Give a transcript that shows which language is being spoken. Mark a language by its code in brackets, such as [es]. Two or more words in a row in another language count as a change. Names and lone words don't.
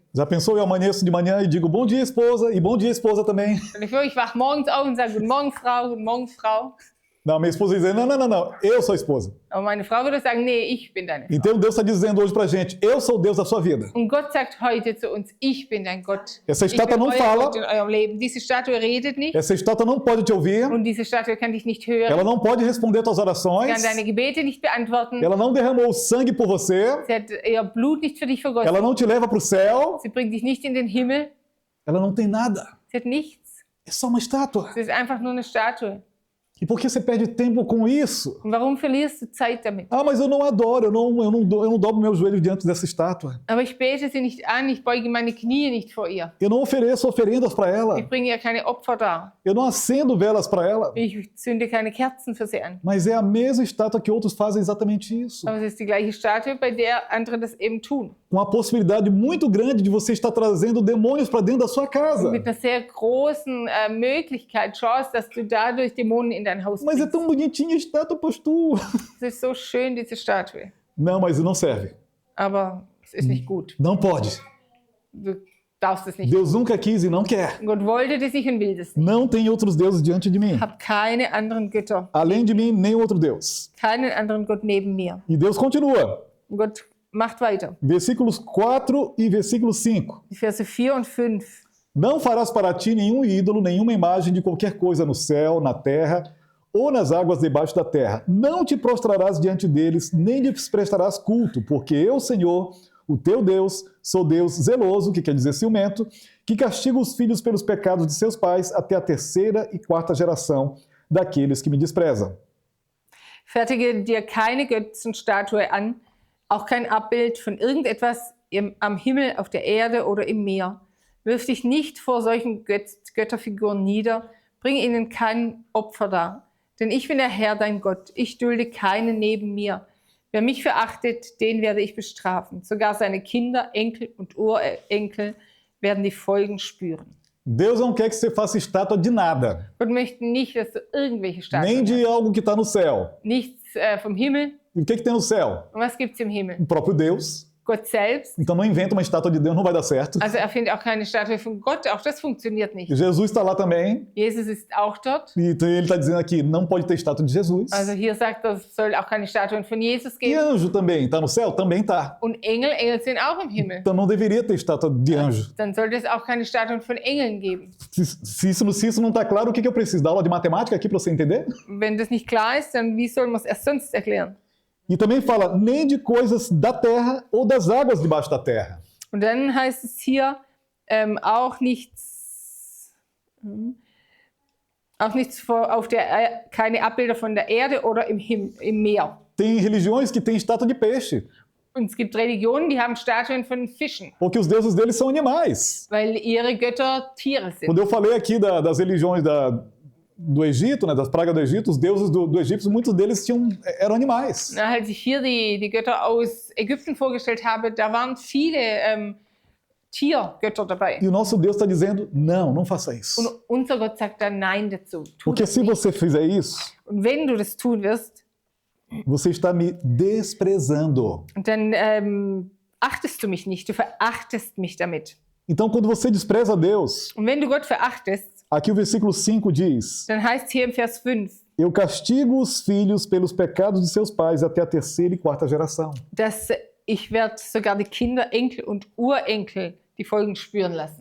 [pt] Já pensou, eu amanheço de manhã e digo bom dia, esposa, e bom dia, esposa também. [de] Und ich wach morgens auf und sage, guten Morgen, Frau, guten Morgen, Frau. [pt] Não, minha esposa diz, não, eu sou a esposa. [de] Aber meine Frau würde sagen, nee, ich bin deine Frau. [pt] Então Deus está dizendo hoje pra gente, eu sou o Deus da sua vida. [de] Und Gott sagt heute zu uns, ich bin dein Gott. [pt] Essa [de] Ich [pt] estátua [de] bin [pt] não [de] euer [pt] fala, [de] Gott in eurem Leben. Diese Statue redet nicht [pt] essa estátua não pode te ouvir, [de] und diese Statue kann dich nicht hören. [pt] ela não pode responder tuas [de] Sie [pt] orações, [de] kann deine Gebete nicht beantworten. [pt] ela não derramou sangue por você, [de] Sie hat ihr Blut nicht für dich vergossen. [pt] ela não te leva para o céu, [de] Sie bringt dich nicht in den Himmel. [pt] ela não tem nada. [de] Sie hat nichts. [pt] É só uma estátua. [de] Sie ist einfach nur eine Statue. [pt] E por que você perde tempo com isso? [de] Und warum verlierst du Zeit damit? [pt] Ah, mas eu não adoro, eu não dobro meu joelho diante dessa estátua. [de] Aber ich bete sie nicht an, ich beuge meine Knie nicht vor ihr. [pt] Eu não ofereço oferendas para ela. [de] Ich bringe ihr keine Opfer dar. [pt] Eu não acendo velas para ela. [de] Ich zünde keine Kerzen für sie an. [pt] Mas é a mesma estátua que outros fazem exatamente isso. [de] Aber es ist die gleiche Statue, bei der andere das eben tun. [pt] Com a possibilidade muito grande de você estar trazendo demônios para dentro da sua casa. [de] Mit einer sehr großen Möglichkeit, Chance, dass du dadurch Dämonen in dein Haus [pt] Mas é [de] bringst. [pt] tão bonitinha a estátua, pastor. [de] Es ist so schön, diese Statue. [pt] Não, mas não serve. [de] Aber es ist nicht gut. [pt] Não pode. [de] Du darfst es nicht. [pt] Deus nunca quis e não quer. [de] Gott wollte das nicht und will das nicht. [pt] Não tem outros deuses diante de mim. [de] Hab keine anderen Götter. [pt] Além de mim, nem outro Deus. [de] Keinen anderen Gott neben mir. [pt] E Deus continua. [de] Und Gott macht weiter. [pt] Versículos 4 e versículo 5. [de] Die Verse 4 und 5. [pt] Não farás para ti nenhum ídolo, nenhuma imagem de qualquer coisa no céu, na terra ou nas águas debaixo da terra. Não te prostrarás diante deles, nem lhes prestarás culto, porque eu, Senhor, o teu Deus, sou Deus zeloso, que quer dizer ciumento, que castiga os filhos pelos pecados de seus pais até a 3ª e 4ª geração daqueles que me desprezam. [de] Fertige dir keine Götzenstatue an, auch kein Abbild von irgendetwas am Himmel, auf der Erde oder im Meer. Wirf dich nicht vor solchen Götterfiguren nieder, bring ihnen kein Opfer dar. Denn ich bin der Herr, dein Gott, ich dulde keinen neben mir. Wer mich verachtet, den werde ich bestrafen. Sogar seine Kinder, Enkel und Urenkel werden die Folgen spüren. [pt] Deus não quer que você faça estátua de nada, [de] Gott möchte nicht, dass du irgendwelche [pt] nem [de] Statuen [pt] de [de] hast. [pt] algo que está no céu. [de] Nichts vom Himmel. [pt] E o que tem no céu? [de] Und was gibt es im Himmel? [pt] O próprio Deus. [de] Gott selbst. [pt] Então não inventa uma estátua de Deus, não vai dar certo. [de] Also erfindet auch keine Statue von Gott, auch das funktioniert nicht. [pt] E Jesus está lá também, [de] Jesus ist auch dort. [pt] e então ele está dizendo aqui, não pode ter estátua de Jesus. [de] Also hier sagt er, es soll auch keine Statuen von Jesus [pt] E [de] geben. [pt] anjo também, está no céu? Também está. [de] Und Engel sind auch im Himmel. [pt] Então não deveria ter estátua de anjo. [de] Dann sollte es auch keine Statuen von Engeln geben. [pt] Se isso não está claro, o que eu preciso? Da aula de matemática aqui para você entender? [de] Wenn das nicht klar ist, dann wie soll man es erst sonst erklären? [pt] E também fala, nem de coisas da terra ou das águas debaixo da terra. [de] Und dann heißt es hier auch nichts keine Abbilder von der Erde oder im Meer. [pt] Tem religiões que têm estátua de peixe, [de] Und es gibt Religionen, die haben Statuen von Fischen, [pt] porque os deuses deles são animais. [de] weil ihre Götter Tiere sind. [pt] Quando eu falei aqui das religiões do Egito, né, das pragas do Egito, os deuses do Egito, muitos deles eram animais. [de] Na, als ich hier die Götter aus Ägypten vorgestellt habe, da waren viele Tiergötter dabei. [pt] E o nosso Deus está dizendo, não faça isso. [de] Und unser Gott sagt dann Nein dazu. Tu [pt] Porque [de] das [pt] se [de] nicht. [pt] você fizer isso, [de] Und wenn du das tun wirst, [pt] você está me desprezando. [de] dann achtest du mich nicht, du verachtest mich damit. [pt] Então, quando você despreza Deus, [de] Und wenn du Gott verachtest, [pt] aqui o versículo 5 diz, [de] dann heißt es hier im Vers 5, [pt] eu castigo os filhos pelos pecados de seus pais até a 3ª e 4ª geração. [de] dass ich werde sogar die Kinder, Enkel und Urenkel die Folgen spüren lassen.